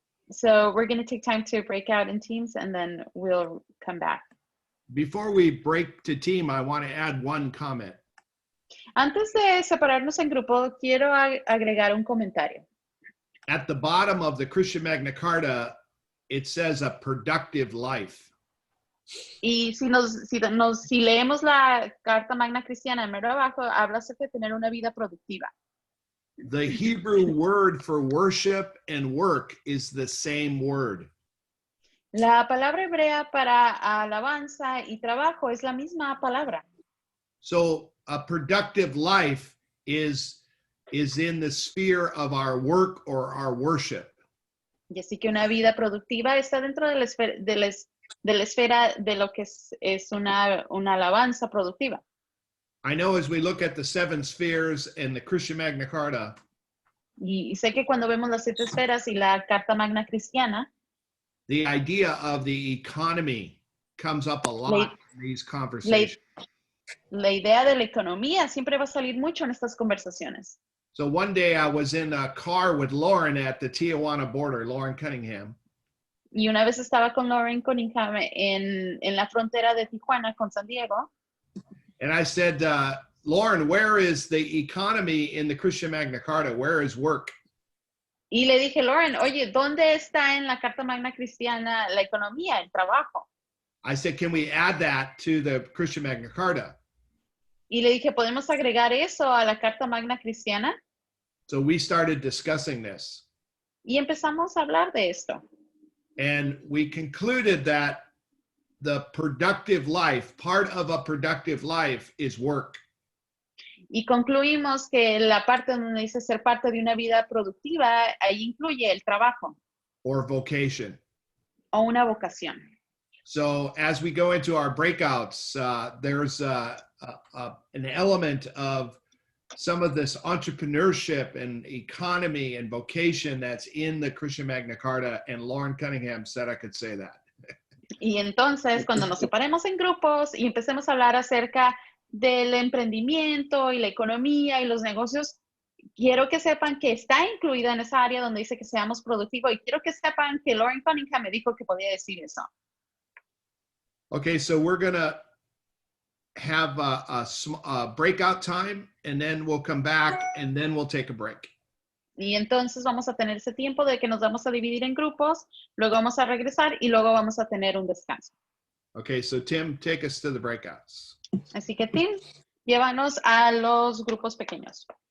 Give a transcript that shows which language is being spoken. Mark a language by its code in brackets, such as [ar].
[en] So we're going to take time to break out in teams and then we'll come back. Before we break to team, I want to add one comment. [es] Antes de separarnos en grupo, quiero agregar un comentario. [en] At the bottom of the Christian Magna Carta, it says a productive life. [es] Y si leemos la Carta Magna Cristiana, mero abajo, habla acerca de tener una vida productiva. [en] The Hebrew word for worship and work is the same word. [es] La palabra hebrea para alabanza y trabajo es la misma palabra. [en] So a productive life is in the sphere of our work or our worship. [es] Y así que una vida productiva está dentro de la esfera de lo que es una alabanza productiva. [en] I know as we look at the seven spheres and the Christian Magna Carta, [es] Y sé que cuando vemos las 7 esferas y la Carta Magna Cristiana, [en] the idea of the economy comes up a lot in these conversations. [es] la idea de la economía siempre va a salir mucho en estas conversaciones. [en] So one day I was in a car with Lauren at the Tijuana border, Lauren Cunningham, [es] Y una vez estaba con Lauren Cunningham en la frontera de Tijuana con San Diego. [en] and I said, Lauren, where is the economy in the Christian Magna Carta? Where is work? [es] Y le dije, Lauren, oye, ¿dónde está en la Carta Magna Cristiana la economía, el trabajo? [en] I said, can we add that to the Christian Magna Carta? [es] Y le dije, ¿podemos agregar eso a la Carta Magna Cristiana? [en] So we started discussing this. [es] Y empezamos a hablar de esto. [en] And we concluded that the productive life, part of a productive life is work. [es] Y concluimos que la parte donde dice ser parte de una vida productiva, ahí incluye el trabajo [en] Or vocation. [es] o una vocación. [en] So as we go into our breakouts, there's an element of some of this entrepreneurship and economy and vocation that's in the Christian Magna Carta, and Lauren Cunningham said I could say that. [es] Y entonces, cuando nos separemos en grupos y empecemos a hablar acerca del emprendimiento y la economía y los negocios, quiero que sepan que está incluida en esa área donde dice que seamos productivos, y quiero que sepan que Lauren Cunningham me dijo que podía decir eso. [en] Okay, so we're gonna have a breakout time, and then we'll come back, and then we'll take a break. [es] Y entonces vamos a tener ese tiempo de que nos vamos a dividir en grupos, luego vamos a regresar y luego vamos a tener un descanso. [en] Okay, so Tim, take us to the breakouts. [es] Así que, Tim, llévanos a los grupos pequeños.